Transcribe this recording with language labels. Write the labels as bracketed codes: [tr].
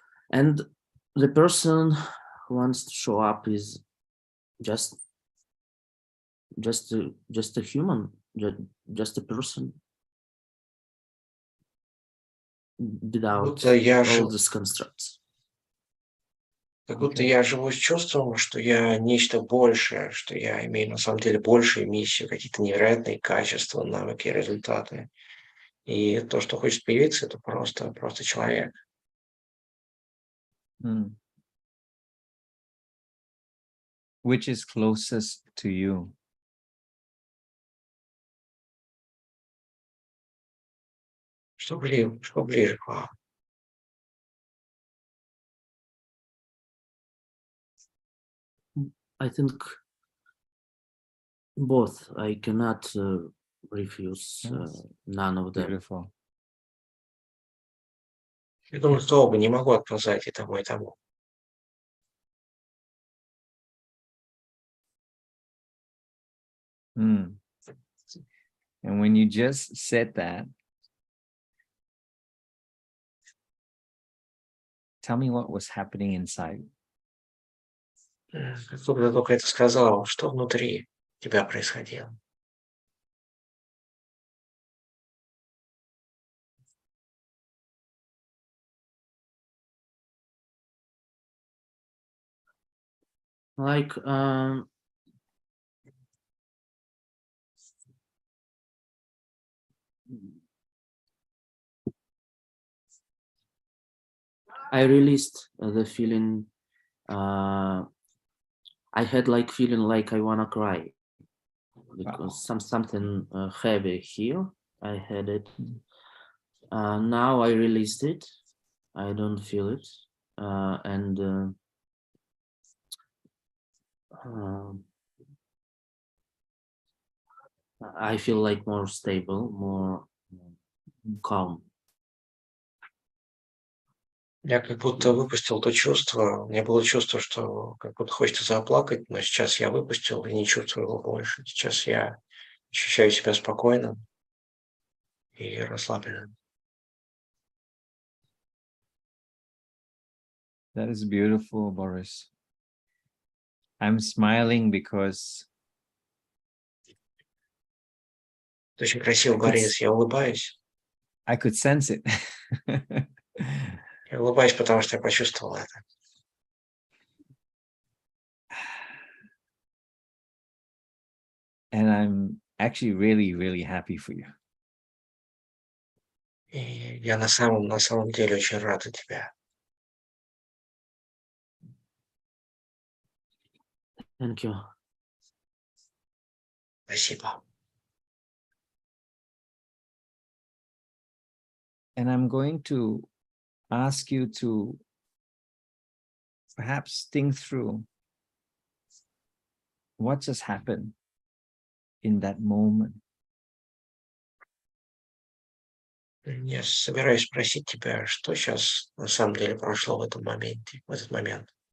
[en] And the person who wants to show up is just a human, just a person without all these constructs. [ru] Как будто я живу с чувством, что я нечто большее, что я имею на самом деле большую миссию, какие-то невероятные качества, навыки, результаты. И то, что хочет появиться, это просто человек. [en] Which is closest to you? [ru] Что ближе к вам? [en] I think both. I cannot refuse none of them. Beautiful. [ru] Я думаю, что оба, не могу отказать и тому, и тому. Mm. [en] And when you just said that, tell me what was happening inside. [ru] Как только ты только это сказал, что внутри тебя происходило? [en] Like I released the feeling. I had like feeling like I wanna cry because something heavy here. I had it. Now I released it. I don't feel it, and I feel like more stable, more calm. [ru] Я как будто выпустил то чувство. У меня было чувство, что как будто хочется заплакать, но сейчас я выпустил и не чувствую его больше. Сейчас я ощущаю себя спокойным и расслабленным. [en] That is beautiful, Boris. I'm smiling because [ru] Это очень красиво, Борис. Я улыбаюсь. [en] I could sense it. [ru] Я улыбаюсь, потому что я почувствовал это. [en] And I'm actually really, really happy for you. [ru] И я на самом деле очень рад за тебя. [en] Thank you. [ru] Спасибо. [en] And I'm going to ask you to perhaps think through what just happened in that moment. [ru] Я собираюсь спросить тебя, что сейчас на самом деле прошло в этом моменте, в этот момент.